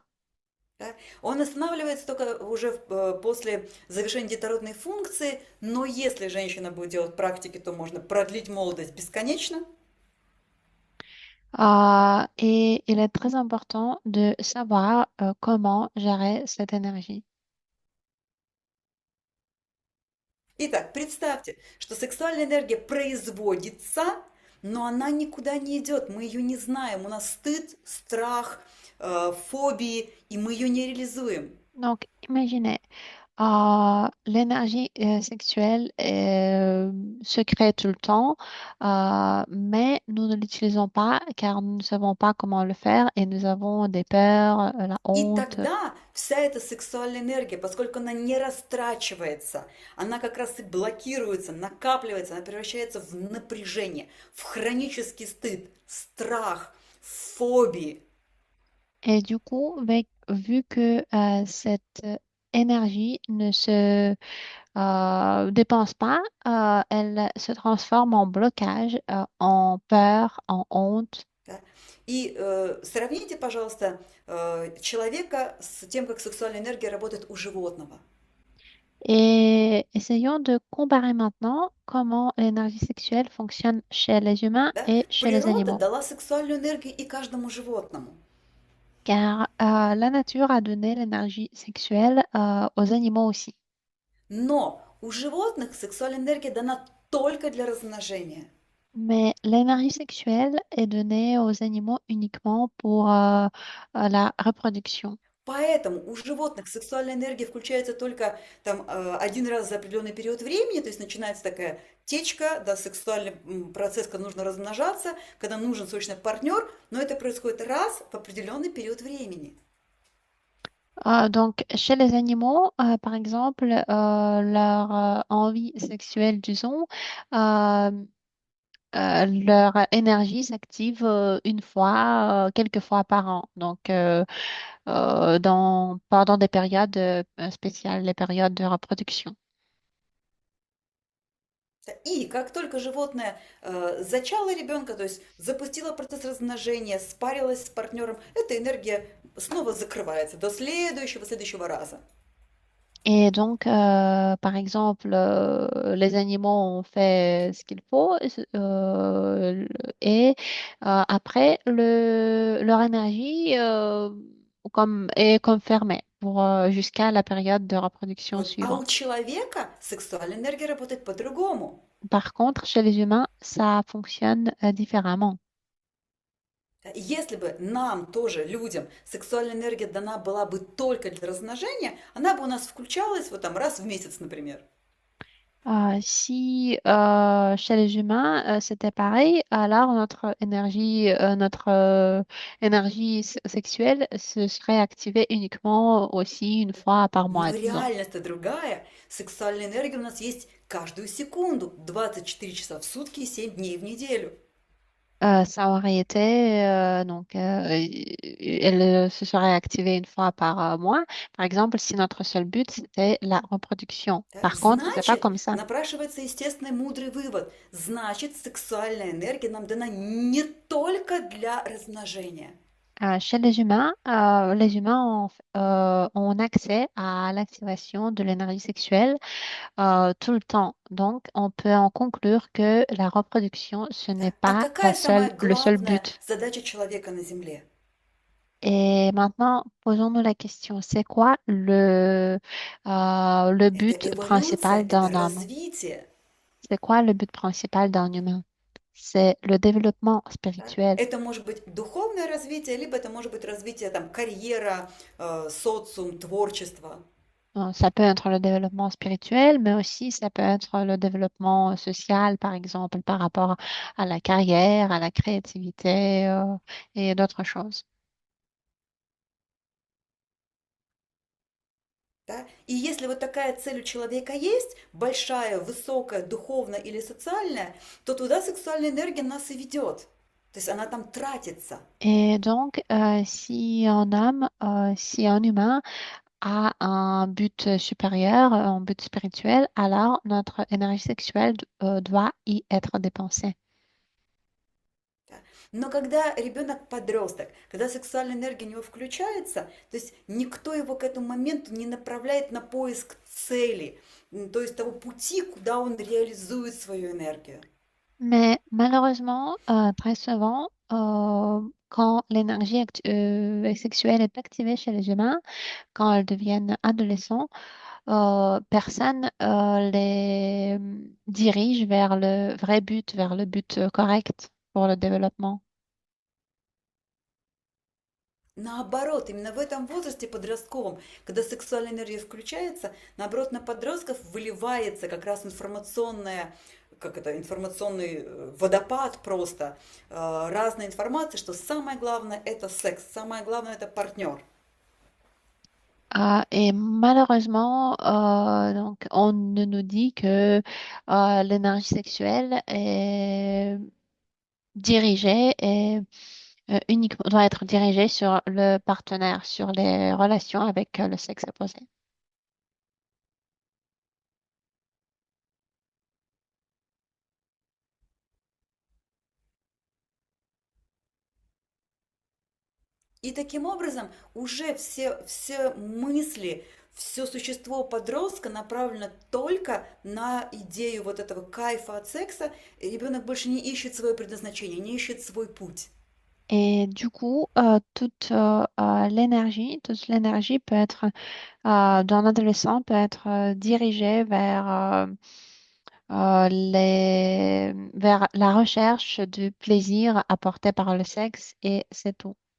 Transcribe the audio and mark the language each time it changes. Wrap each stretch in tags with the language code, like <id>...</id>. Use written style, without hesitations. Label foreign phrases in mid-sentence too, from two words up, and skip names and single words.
<ru>Да. Он останавливается только уже после завершения детородной функции, но если женщина будет делать практики, то можно продлить молодость бесконечно.</ru> <fr>Et il est très important de savoir comment gérer cette énergie.</fr> <ru>Итак, представьте, что сексуальная энергия производится, но она никуда не идет, мы ее не знаем, у нас стыд, страх, фобии, и мы ее не реализуем.</ru> <fr>Donc, imaginez, l'énergie sexuelle se crée tout le temps, mais nous ne l'utilisons pas car nous ne savons pas comment le faire et nous avons des peurs, la</fr> <ru>И</ru> <fr>honte.</fr> <ru>тогда вся эта сексуальная энергия, поскольку она не растрачивается, она как раз и блокируется, накапливается, она превращается в напряжение, в хронический стыд, страх, фобии.</ru> <fr>Et du coup, vu que cette énergie ne se dépense pas, elle se transforme en blocage, en peur, en honte.</fr> <ru>Да. И сравните, пожалуйста, человека с тем, как сексуальная энергия работает у животного.</ru> <fr>Et essayons de comparer maintenant comment l'énergie sexuelle fonctionne chez les humains</fr> <ru>Да?</ru> <fr>et chez les</fr> <ru>Природа</ru> <fr>animaux.</fr> <ru>дала сексуальную энергию и каждому животному.</ru> <fr>Car la nature a donné l'énergie sexuelle aux animaux aussi.</fr> <ru>Но у животных сексуальная энергия дана только для размножения.</ru> <fr>Mais l'énergie sexuelle est donnée aux animaux uniquement pour la reproduction.</fr> <ru>Поэтому у животных сексуальная энергия включается только там один раз за определенный период времени, то есть начинается такая течка, да, сексуальный процесс, когда нужно размножаться, когда нужен срочно партнер, но это происходит раз в определенный период времени.</ru> <fr>Donc, chez les animaux, par exemple, leur envie sexuelle, disons, euh, leur énergie s'active une fois, quelques fois par an. Donc, pendant des périodes spéciales, les périodes de reproduction.</fr> <ru>И как только животное зачало ребенка, то есть запустило процесс размножения, спарилось с партнером, эта энергия снова закрывается до следующего раза.</ru> <fr>Et donc, par exemple, les animaux ont fait ce qu'il faut et après, leur énergie est comme fermée pour, jusqu'à la période de reproduction</fr> <ru>Вот. А у</ru> <fr>suivante.</fr> <ru>человека сексуальная энергия работает по-другому.</ru> <fr>Par contre, chez les humains, ça fonctionne différemment.</fr> <ru>Если бы нам тоже, людям, сексуальная энергия дана была бы только для размножения, она бы у нас включалась вот там раз в месяц, например.</ru> <fr>Si chez les humains c'était pareil, alors notre énergie sexuelle se serait activée uniquement aussi une fois par mois,</fr> <ru>Но</ru> <fr>disons.</fr> <ru>реальность-то другая. Сексуальная энергия у нас есть каждую секунду, 24 часа в сутки и 7 дней в неделю.</ru> <fr>Ça aurait été elle se serait activée une fois par mois. Par exemple, si notre seul but c'était la reproduction.</fr> <ru>Да?</ru> <fr>Par contre, c'était pas</fr> <ru>Значит,</ru> <fr>comme ça.</fr> <ru>напрашивается естественный мудрый вывод. Значит, сексуальная энергия нам дана не только для размножения.</ru> <fr>Chez les humains ont accès à l'activation de l'énergie sexuelle tout le temps. Donc, on peut en conclure que la reproduction, ce n'est</fr> <ru>Да? А</ru> <fr>pas</fr> <ru>какая самая</ru> <fr>le seul</fr> <ru>главная</ru> <fr>but.</fr> <ru>задача человека на Земле?</ru> <fr>Et maintenant, posons-nous la question, le</fr> <ru>Это</ru> <fr>but</fr> <ru>эволюция,</ru> <fr>principal</fr> <ru>это</ru> <fr>d'un homme?</fr> <ru>развитие.</ru> <fr>C'est quoi le but principal d'un humain? C'est le développement</fr> <ru>Да?</ru> <fr>spirituel.</fr> <ru>Это может быть духовное развитие, либо это может быть развитие там, карьера, социум, творчество.</ru> <fr>Ça peut être le développement spirituel, mais aussi ça peut être le développement social, par exemple, par rapport à la carrière, à la créativité, et d'autres choses.</fr> <ru>Да? И если вот такая цель у человека есть, большая, высокая, духовная или социальная, то туда сексуальная энергия нас и ведет. То есть она там тратится.</ru> <fr>Et donc, si un humain a un but supérieur, un but spirituel, alors notre énergie sexuelle doit y être dépensée.</fr> <ru>Да. Но когда ребенок подросток, когда сексуальная энергия у него включается, то есть никто его к этому моменту не направляет на поиск цели, то есть того пути, куда он реализует свою энергию.</ru> <fr>Mais malheureusement, très souvent, quand sexuelle est activée chez les humains, quand elles deviennent adolescents, personne les dirige vers le vrai but, vers le but correct pour le développement.</fr> <ru>Наоборот, именно в этом возрасте подростковом, когда сексуальная энергия включается, наоборот, на подростков выливается как раз информационная, как это, информационный водопад просто, разной информации, что самое главное это секс, самое главное это партнер.</ru> <fr>Et malheureusement, donc, on ne nous dit que l'énergie sexuelle est dirigée et uniquement doit être dirigée sur le partenaire, sur les relations avec le sexe opposé.</fr> <ru>И таким образом уже все мысли, все существо подростка направлено только на идею вот этого кайфа от секса. И ребенок больше не ищет свое предназначение, не ищет свой путь.</ru> <fr>Et du coup, toute l'énergie peut être, d'un adolescent peut être dirigée vers la recherche du plaisir apporté par le sexe et c'est tout.</fr>